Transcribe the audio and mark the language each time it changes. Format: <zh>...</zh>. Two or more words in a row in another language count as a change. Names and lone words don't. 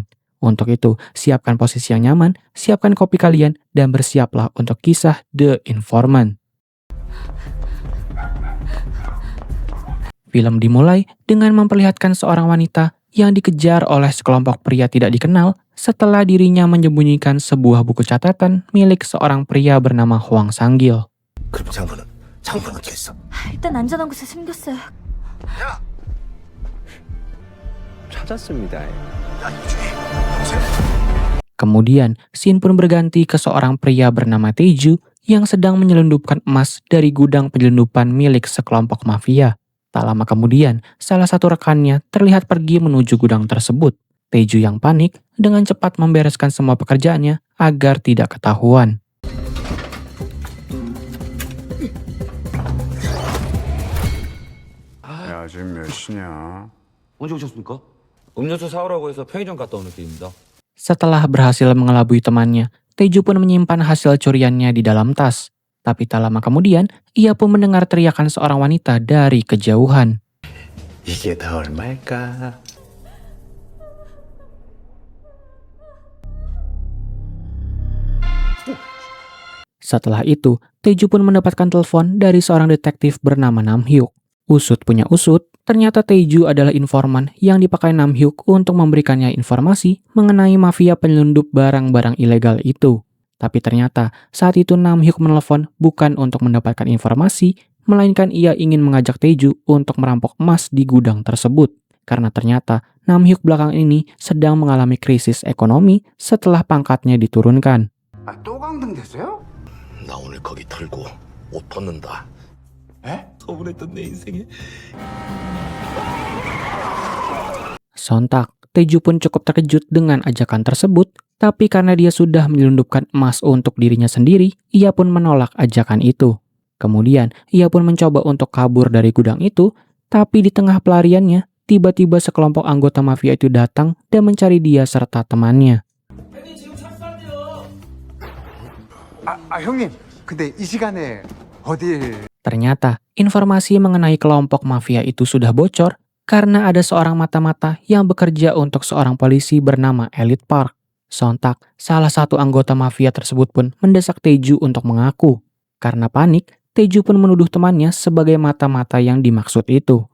<id>Untuk itu, siapkan posisi yang nyaman, siapkan kopi kalian, dan bersiaplah untuk kisah The Informant. Film dimulai dengan memperlihatkan seorang wanita yang dikejar oleh sekelompok pria tidak dikenal setelah dirinya menyembunyikan sebuah buku catatan milik seorang pria bernama Hwang Sang-gil.</id> <ko>그럼 장본은 어디 있어? 일단 안전한 곳에 숨겼어요. 야! 찾았습니다. 야 이주희, 동생.</ko> <id>Kemudian, scene pun berganti ke seorang pria bernama Taeju yang sedang menyelundupkan emas dari gudang penyelundupan milik sekelompok mafia. Tak lama kemudian, salah satu rekannya terlihat pergi menuju gudang tersebut. Taeju yang panik dengan cepat membereskan semua pekerjaannya agar tidak ketahuan.</id> <ko>야, 지금 몇 시냐? 언제 오셨습니까? 음료수 사오라고 해서 편의점 갔다 오는 길입니다.</ko> <id>Setelah berhasil mengelabui temannya, Taeju pun menyimpan hasil curiannya di dalam tas. Tapi tak lama kemudian, ia pun mendengar teriakan seorang wanita dari kejauhan.</id> <ko>이게 다 얼마일까?</ko> <id>Setelah itu, Taeju pun mendapatkan telepon dari seorang detektif bernama Nam Hyuk. Usut punya usut, ternyata Taeju adalah informan yang dipakai Nam Hyuk untuk memberikannya informasi mengenai mafia penyelundup barang-barang ilegal itu. Tapi ternyata saat itu Nam Hyuk menelpon bukan untuk mendapatkan informasi, melainkan ia ingin mengajak Taeju untuk merampok emas di gudang tersebut. Karena ternyata Nam Hyuk belakang ini sedang mengalami krisis ekonomi setelah pangkatnya diturunkan.</id> <ko>아, 또 강등됐어요? 나 오늘 거기 털고 옷 벗는다. 에? 서운했던 내 인생에.</ko> <id>Sontak, Taeju pun cukup terkejut dengan ajakan tersebut, tapi karena dia sudah menyelundupkan emas untuk dirinya sendiri, ia pun menolak ajakan itu. Kemudian, ia pun mencoba untuk kabur dari gudang itu, tapi di tengah pelariannya, tiba-tiba sekelompok anggota mafia itu datang dan mencari dia serta temannya.</id> <ko>형님, 근데 이 시간에 어딜?</ko> <id>Ternyata, informasi mengenai kelompok mafia itu sudah bocor karena ada seorang mata-mata yang bekerja untuk seorang polisi bernama Elite Park. Sontak, salah satu anggota mafia tersebut pun mendesak Taeju untuk mengaku. Karena panik, Taeju pun menuduh temannya sebagai mata-mata yang dimaksud itu.</id>